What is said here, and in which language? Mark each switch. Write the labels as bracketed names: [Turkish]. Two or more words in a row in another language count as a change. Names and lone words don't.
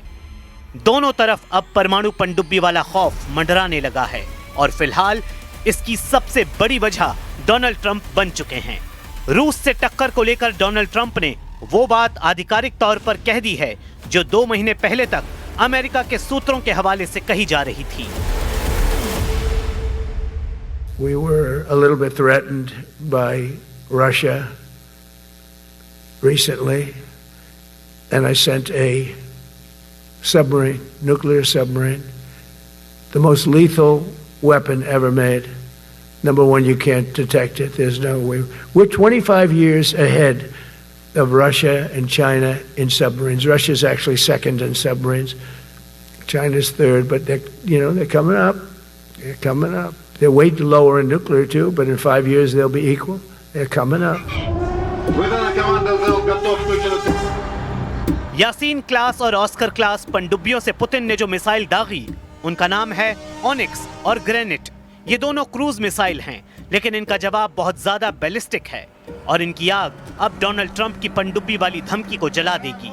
[Hindi] दोनों तरफ अब परमाणु पनडुब्बी वाला खौफ मंडराने लगा है और फिलहाल इसकी सबसे बड़ी वजह डोनाल्ड ट्रंप बन चुके हैं। रूस से टक्कर को लेकर डोनाल्ड ट्रंप ने वो बात आधिकारिक तौर पर कह दी है जो 2 महीने पहले तक अमेरिका के सूत्रों के हवाले से कही जा रही थी। [English] We were a little bit threatened by Russia recently, and I sent a submarine, nuclear submarine, the most lethal weapon ever made. Number one, you can't detect it. There's no way. We're 25 years ahead of Russia and China in submarines. Russia's actually second in submarines. China's third, but they're coming up. They're coming up. They're way lower in nuclear too, but in 5 years they'll be equal. They're coming up. [Russian] Выдана команда «Зал готов» включена. [Hindi] यासीन क्लास और ऑस्कर क्लास पनडुब्बियों से पुतिन ने जो मिसाइल दागी उनका नाम है ओनिक्स और ग्रेनेट। ये दोनों क्रूज मिसाइल हैं, लेकिन इनका जवाब बहुत ज्यादा बैलिस्टिक है और इनकी आग अब डोनाल्ड ट्रंप की पनडुब्बी वाली धमकी को जला देगी।